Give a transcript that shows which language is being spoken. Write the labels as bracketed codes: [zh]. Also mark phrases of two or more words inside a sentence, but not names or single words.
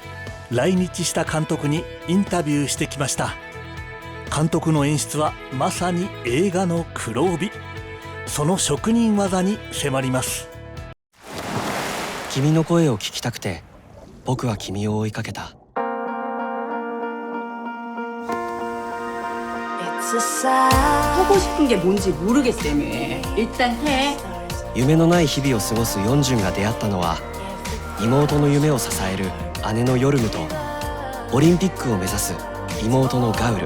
[ja] 来日した監督にインタビューしてきました。監督の演出はまさに映画の黒帯。その職人技に迫ります。君の声を聞きたくて僕は君を追いかけた。 [ko] 하고 싶은 게 뭔지 모르겠다며. 일단 해. [ja] 夢のない日々を過ごすヨンジュンが出会ったのは妹の夢を支える姉のヨルムとオリンピックを目指す妹のガウル。